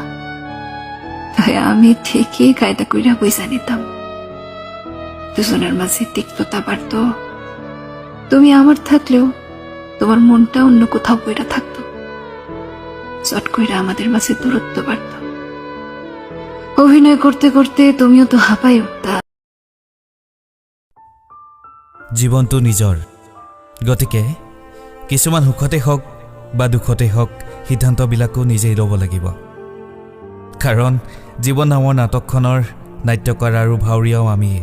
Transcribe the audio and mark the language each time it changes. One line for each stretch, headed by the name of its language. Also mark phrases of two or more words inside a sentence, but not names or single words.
Bangla: তাই আমি ঠিকই কায়দা কইরা বুঝা নিতাম। দুজনের মাঝে তিক্ততা বাড়ত। তুমি আমার থাকলেও তোমার মনটা অন্য কোথাও পইরা থাকতো। চট কইরা আমাদের মাঝে দূরত্ব বাড়ত। অভিনয় করতে করতে তুমিও তো হাঁপাই উঠতা।
Assamese: জীৱনটো নিজৰ, গতিকে কিছুমান সুখতে হওক বা দুখতে হওক সিদ্ধান্তবিলাকো নিজেই ল'ব লাগিব। কাৰণ জীৱন নামৰ নাটকখনৰ নাট্যকাৰ আৰু ভাৱৰীয়াও আমিয়ে।